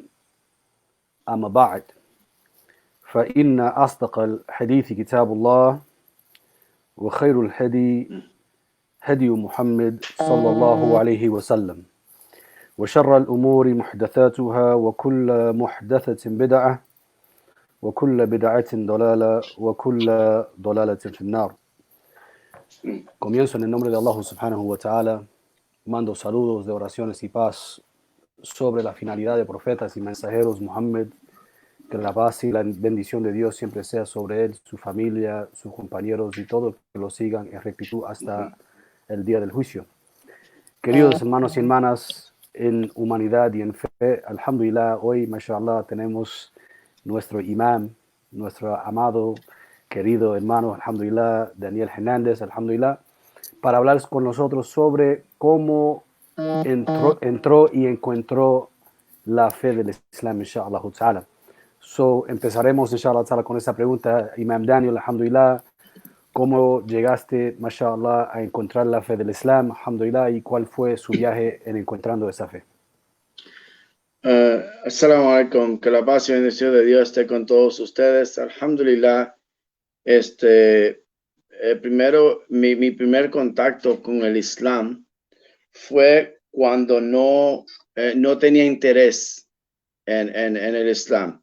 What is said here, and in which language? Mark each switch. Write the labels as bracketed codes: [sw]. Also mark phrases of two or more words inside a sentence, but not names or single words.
[ar] أما بعد، فإن أصدق الحديث كتاب الله، وخير الهدي هدي محمد صلى الله عليه وسلم، وشر الأمور محدثاتها، وكل محدثة بدعة، وكل بدعة ضلالة، وكل ضلالة في النار. [es] Comienzo en el nombre de Allah [ar] سبحانه وتعالى. [es] Mando saludos de oraciones y paz sobre la finalidad de profetas y mensajeros Muhammad. Que la paz y la bendición de Dios siempre sea sobre él, su familia, sus compañeros y todos que lo sigan en rectitud hasta el día del juicio. Queridos hermanos y hermanas en humanidad y en fe, alhamdulillah, hoy, mashallah, tenemos nuestro imam, nuestro amado, querido hermano, alhamdulillah, Daniel Hernández, alhamdulillah, para hablar con nosotros sobre cómo entró y encontró la fe del Islam, [ar] إن شاء الله تعالى. [es] Empezaremos, [ar] إن شاء الله تعالى, [es] con esa pregunta, Imam Daniel, alhamdulillah. ¿Cómo llegaste, mashallah, a encontrar la fe del Islam, alhamdulillah, y cuál fue su viaje en encontrando esa fe? [ar] السلام عليكم, [es] que la paz y bendición de Dios esté con todos ustedes. Alhamdulillah, primero, mi primer contacto con el Islam fue cuando no tenía interés en el Islam.